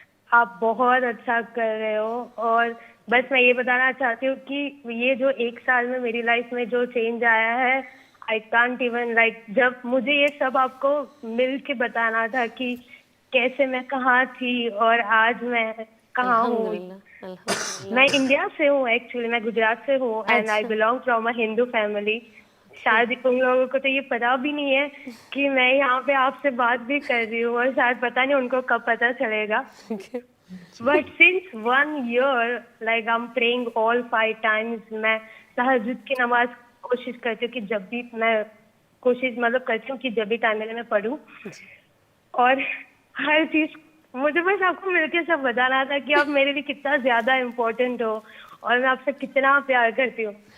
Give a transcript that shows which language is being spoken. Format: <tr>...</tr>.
<ur>آپ بہت اچھا کر رہے ہو, اور بس میں یہ بتانا چاہتی ہوں کہ یہ جو 1 سال میں میری لائف میں جو چینج آیا ہے,</ur> <en>I can't even</en> <ur>جب مجھے یہ سب آپ کو مل کے بتانا تھا کہ کیسے میں کہاں تھی اور آج میں کہاں ہوں. میں انڈیا سے ہوں ایکچولی, میں گجرات سے ہوں</ur> <en>And I belong from a Hindu family.</en> <ur>شاید ان لوگوں کو تو یہ پتا بھی نہیں ہے کہ میں یہاں پہ آپ سے بات بھی کر رہی ہوں, اور شاید پتا نہیں ان کو کب پتا چلے گا.</ur> <en>But since 1 year I'm praying all 5 times.</en> <ur>میں تہجد کی نماز کوشش کرتی ہوں کہ جب بھی میں کوشش کرتی ہوں کہ جب بھی ٹائم ملے میں پڑھوں, اور ہر چیز مجھے بس آپ کو مل کے سب بتانا تھا کہ آپ میرے لیے کتنا زیادہ امپورٹنٹ ہو اور میں آپ سے کتنا پیار کرتی ہوں.</ur>